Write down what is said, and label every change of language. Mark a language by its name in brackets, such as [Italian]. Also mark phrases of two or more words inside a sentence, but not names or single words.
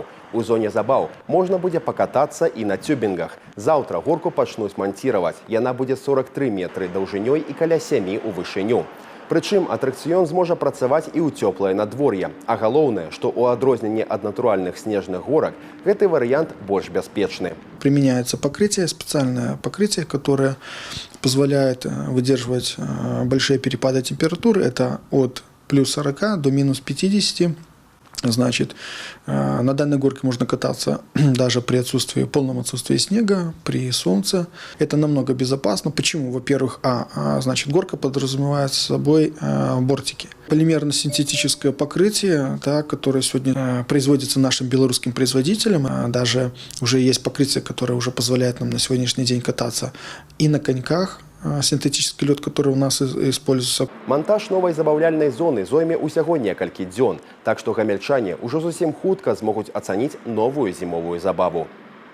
[Belarusian] У зоне забаў можна будзе пакатацца і на тюбінгах. Заўтра горку пачнуць манціраваць. Яна будзе 43 метры даўжынёй і каля 7 у вышыню. Прычым атракцыён зможа працаваць і ў цёплае надвор'е. А галоўнае, што ў адрозненне ад натуральных снежных горак, гэты варыянт больш бяспечны. [Russian] Применяется покрытие, специальное покрытие, которое позволяет выдерживать большие перепады температуры. Это от плюс 40 до минус 50. Значит, на данной горке можно кататься даже при полном отсутствии снега, при солнце. Это намного безопасно. Почему? Во-первых, значит, горка подразумевает собой бортики. Полимерно-синтетическое покрытие, да, которое сегодня производится нашим белорусским производителем. Даже уже есть покрытие, которое уже позволяет нам на сегодняшний день кататься и на коньках. Синтетический лед, который у нас используется. [Belarusian] Монтаж новой забаўляльнай зоны зойме ўсяго некалькі дзён, так што гамельчане ўжо зусім хутка змогуць ацаніць новую зімовую забаву.